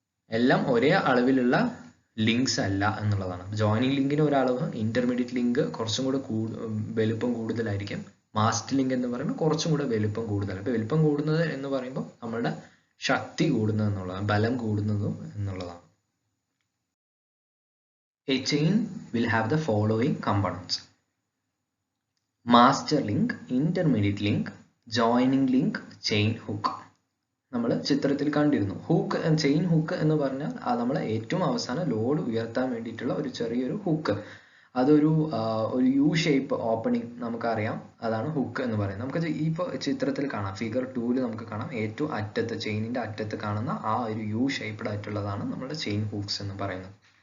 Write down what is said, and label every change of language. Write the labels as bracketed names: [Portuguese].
[Malayalam] എല്ലാം ഒരേ അളവിലുള്ള ലിങ്ക്സ് അല്ല എന്നുള്ളതാണ്. ജോയിനിങ് ലിങ്കിന് ഒരളവ്, ഇന്റർമീഡിയറ്റ് ലിങ്ക് കുറച്ചും കൂടെ വലുപ്പം കൂടുതലായിരിക്കും. മാസ്റ്റർ ലിങ്ക് എന്ന് പറയുമ്പോൾ കുറച്ചും കൂടെ വലുപ്പം കൂടുതൽ. അപ്പോൾ വലുപ്പം കൂടുന്നത് എന്ന് പറയുമ്പോൾ നമ്മളുടെ ശക്തി കൂടുന്നത് എന്നുള്ളതാണ്, ബലം കൂടുന്നതും എന്നുള്ളതാണ്. [English] A chain will have the following components: master link, intermediate link, joining link, chain hook. [Malayalam] നമ്മൾ ചിത്രത്തിൽ കണ്ടിരുന്നു. ഹൂക്ക്, ചെയിൻ ഹൂക്ക് എന്ന് പറഞ്ഞാൽ നമ്മൾ ഏറ്റവും അവസാനം ലോഡ് ഉയർത്താൻ വേണ്ടിയിട്ടുള്ള ഒരു ചെറിയൊരു ഹുക്ക്. അതൊരു യു ഷേപ്പ് ഓപ്പണിംഗ് നമുക്കറിയാം, അതാണ് ഹുക്ക് എന്ന് പറയുന്നത്. നമുക്ക് ഇപ്പോൾ ചിത്രത്തിൽ കാണാം, ഫിഗർ 2 നമുക്ക് കാണാം, ഏറ്റവും അറ്റത്ത്, ചെയിനിന്റെ അറ്റത്ത് കാണുന്ന ആ ഒരു യു ഷേപ്ഡ് ആയിട്ടുള്ളതാണ് നമ്മുടെ ചെയിൻ ഹൂക്സ് എന്ന് പറയുന്നത്.